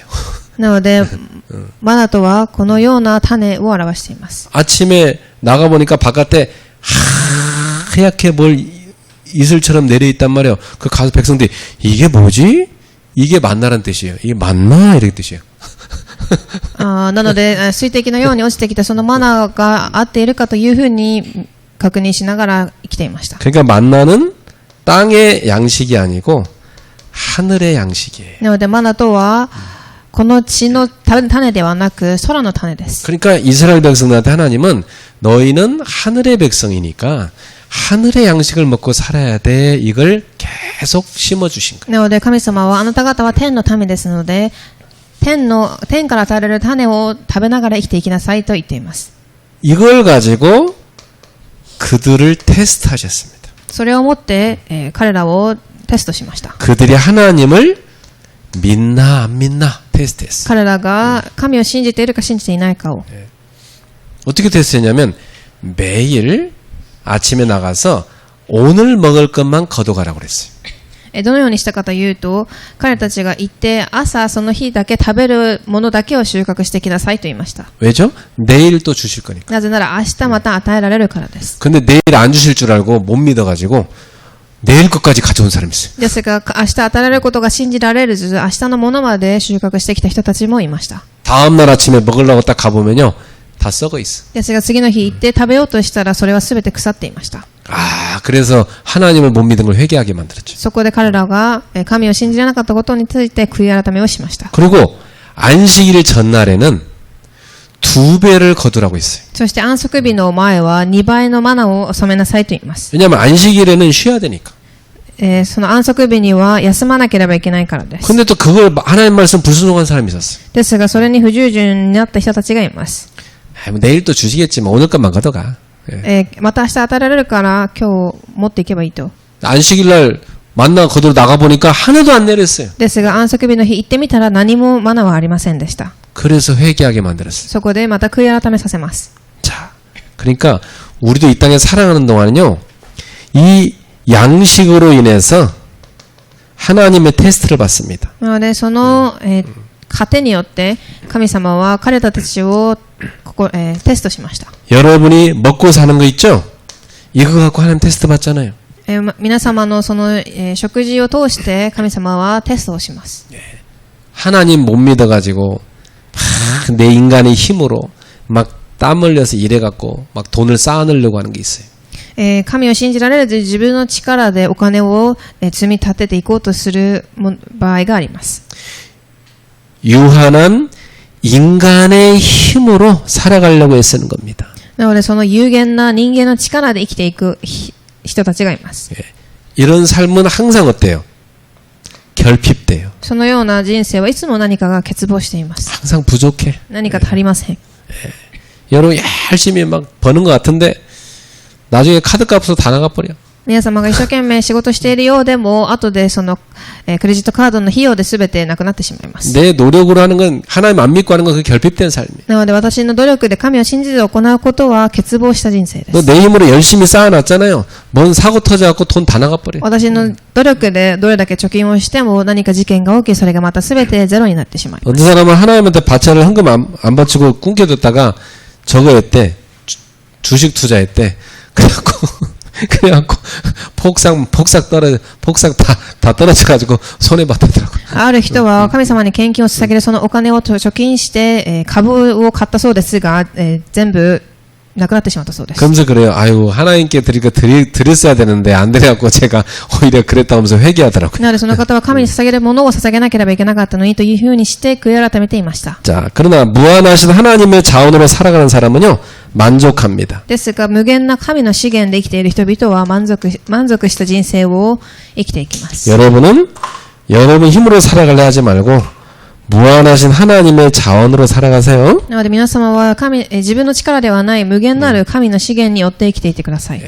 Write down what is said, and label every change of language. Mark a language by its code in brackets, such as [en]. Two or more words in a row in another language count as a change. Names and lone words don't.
[ja] なのでマナとはこのような種を表しています。 [ko] 아침에 나가보니까 바깥에 하얗게 뭘 이슬처럼 내려있단 말이에요. 그 가서 백성들이 이게 뭐지? 이게 만나란 뜻이에요. 이게 만나 이런 뜻이에요. [ja] なので水滴のように落ちてきたそのマナが合っているかというふうに確認しながら生きていました。 [ko] 그러니까 만나는 땅의 양식이 아니고 하늘의 양식이에요. [ja] なのでマナとはこの地の種ではなく空の種です。 [ko] 그러니까 이스라엘 백성들한테 하나님은 너희는 하늘의 백성이니까 하늘의 양식을 먹고 살아야 돼. 이걸 계속 심어주신 거예요. [ja] なので神様はあなた方は天の民ですので天から与えられる種を食べながら生きていきなさいと言っています。 [ko] 이걸 가지고 그들을 테스트하셨습니다. [ja] それをもって、彼らをテストしました。 [ko] 그들이 하나님을 믿나 안 믿나 테스트했어요. [ja] 彼らが神を信じているか信じていないかを。 [ko] 어떻게 테스트했냐면 매일 아침에 나가서 오늘 먹을 것만 걷어가라고 그랬어요. [ja] どのようにしたかというと、彼たちが行って朝その日だけ食べるものだけを収穫してきなさいと言いました。 [ko] 왜죠? 내일 또 주실 거니까. [ja] なぜなら明日また与えられるからです。 [ko] 근데 내일 안 주실 줄 알고 못 믿어가지고 내일 것까지 가져온 사람이 있어요. [ja] ですが明日与えられることが信じられるず、明日のものまで収穫してきた人たちもいました。 [ko] 다음날 아침에 먹으려고 딱 가보면요. 다 썩어 있어. [ja] ですが次の日行って食べようとしたらそれは全て腐っていました。 [ko] 그래서 하나님을 못 믿은 걸 회개하게 만들었죠. [ja] そこで彼らが神を信じられなかったことについて悔い改めをしました。 [ko] 그리고 안식일 전날에는 2배를 거두라고 했어요. [ja] そして安息日の前は2倍のマナを納めなさいと言います。 [ko] 왜냐하면 안식일에는 쉬어야 되니까. [ja] その安息日には休まなければいけないからです。 [ko] 근데 또 그걸 하나님 말씀 불순종한 사람이 있었어요. [ja] ですがそれに不従順になった人たちがいます。 [ko] 뭐 내일 또 주시겠지만 오늘 것만 걷어가. [ja] また明日与えられるから今日持っていけばいいと。 [ko] 안식일날 만나 거두러 나가보니까 하나도 안 내렸어요. [ja] ですが安息日の日行ってみたら何もマナはありませんでした。 [ko] 그래서 회개하게 만들었어요. [ja] そこでまた悔い改めさせます。 [ko] 자, 그러니까 우리도 이 땅에 살아가는 동안은요. 이 양식으로 인해서 하나님의 테스트를 받습니다. [ja] なのでその、糧によって神様は彼らたちをテストしました。 [ko] 여러분이 먹고 사는 거 있죠? 이거 갖고 하나님 테스트 받잖아요. [ja] 皆様のその、食事を通して神様はテストをします。 [ko] 하나님 못 믿어가지고 막 내 인간의 힘으로 막 땀 흘려서 일해갖고 막 돈을 쌓아내려고 하는 게 있어요. [ja] 神を信じられず自分の力でお金を積み立てていこうとする場合があります。 [ko] 유한한 인간의 힘으로 살아가려고 애쓰는 겁니다. [ja] なのでその有限な人間の力で生きていく人たちがいます。 [ko] 이런 삶은 항상 어때요? 결핍돼요. [ja] そのような人生はいつも何かが欠乏しています。 [ko] 항상 부족해. [ja] 何か足りません。 [ko] 여러분 열심히 막 버는 것 같은데 나중에 카드값으로 다 나가버려. [ja] 皆様が一生懸命仕事しているようでも後でそのクレジットカードの費用で全てなくなってしまいます。 [ko] 내 노력으로 하는 건 하나님 안 믿고 하는 건 그 결핍된 삶이에요. [ja] なので私の努力で神を信じて行うことは欠乏した人生です。 [ko] 너 내 힘으로 열심히 쌓아놨잖아요. 뭔 사고 터져갖고 돈 다 나가버려. [ja] 私の努力でどれだけ貯金をしても何か事件が起きそれがまた全てゼロになってしまいます。 [ko] 어떤 사람은 하나님한테 바쳐를 헌금 안 바치고 꿈겨뒀다가 저거 했대. 주식 투자했대. 그래갖고 폭삭 다 떨어져가지고 손해 봤다더라고. [ja] ある人は神様に献金を捧げるそのお金を貯金して株を買ったそうですが、全部なくなってしまったそうです。 [ko] 그러면서 그래요. 아유 하나님께 드렸어야 되는데 안 드려갖고 제가 오히려 그랬다 하면서 회개하더라고요. [ja] なのでその方は神に捧げるものを捧げなければいけなかったのにというふうにして悔い改めていました。 [ko] 자, 그러나 무한하신 하나님의 자원으로 살아가는 사람은요 만족합니다. [ja] ですが無限な神の資源で生きている人々は満足した人生を生きていきます。 [ko] 여러분 힘으로 살아가려 하지 말고 무한하신 하나님의 자원으로 살아가세요. [ja] なので皆様は自分の力ではない無限なる神の資源によって生きていてください。